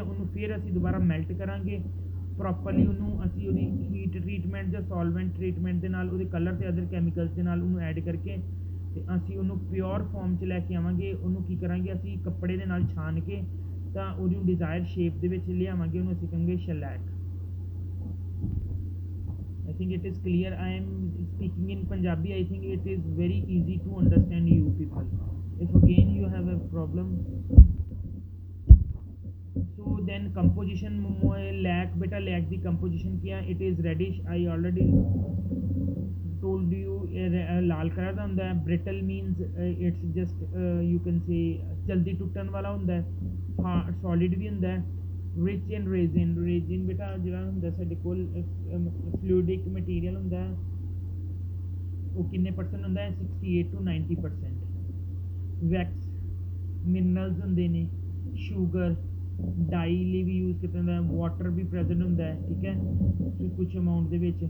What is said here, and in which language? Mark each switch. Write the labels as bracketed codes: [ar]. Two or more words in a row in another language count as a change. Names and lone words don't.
[pa] ਉਹਨੂੰ ਫਿਰ ਅਸੀਂ ਦੁਬਾਰਾ ਮੈਲਟ ਕਰਾਂਗੇ ਪ੍ਰੋਪਰਲੀ, ਉਹਨੂੰ ਅਸੀਂ ਉਹਦੀ [en] heat treatment [pa] ਜਾਂ [en] solvent treatment [pa] ਦੇ ਨਾਲ ਉਹਦੇ ਕਲਰ ਅਤੇ [en] other chemicals [pa] ਦੇ ਨਾਲ ਉਹਨੂੰ ਐਡ ਕਰਕੇ ਅਤੇ ਅਸੀਂ ਉਹਨੂੰ [en] pure form [pa] 'ਚ ਲੈ ਕੇ ਆਵਾਂਗੇ। ਉਹਨੂੰ ਕੀ ਕਰਾਂਗੇ ਅਸੀਂ ਕੱਪੜੇ ਦੇ ਨਾਲ ਛਾਣ ਕੇ ਤਾਂ ਉਹਦੀ [en] desired shape [pa] ਦੇ ਵਿੱਚ ਲਿਆਵਾਂਗੇ, ਉਹਨੂੰ ਅਸੀਂ ਕਹਾਂਗੇ ਸ਼ੈਲੈਕ। [en] I think it is clear. I am speaking in Punjabi. I think it is very easy to understand you people. If again you have a problem, so then composition lac beta lac the composition क्या, it is reddish. I already told you [pa] ਲਾਲ ਕਲਰ ਦਾ ਹੁੰਦਾ ਹੈ। [en] brittle means it's just you can say [pa] ਜਲਦੀ ਟੁੱਟਣ ਵਾਲਾ ਹੁੰਦਾ ਹੈ। solid ਵੀ ਹੁੰਦਾ ਹੈ। [en] rich in resin [pa] ਬੇਟਾ ਜਿਹੜਾ ਹੁੰਦਾ ਸਾਡੇ ਕੋਲ [en] fluidic material [pa] ਹੁੰਦਾ ਹੈ, ਉਹ ਕਿੰਨੇ ਪਰਸੈਂਟ ਹੁੰਦਾ ਹੈ, 68 to 90%। [en] wax minerals [pa] ਹੁੰਦੇ ਨੇ, [en] sugar dye [pa] ਲਈ ਵੀ ਯੂਜ਼ ਕੀਤਾ ਜਾਂਦਾ, ਵਾਟਰ ਵੀ ਪ੍ਰੈਜ਼ੈਂਟ ਹੁੰਦਾ ਹੈ, ਠੀਕ ਹੈ, ਕੁਛ ਅਮਾਊਂਟ ਦੇ ਵਿੱਚ।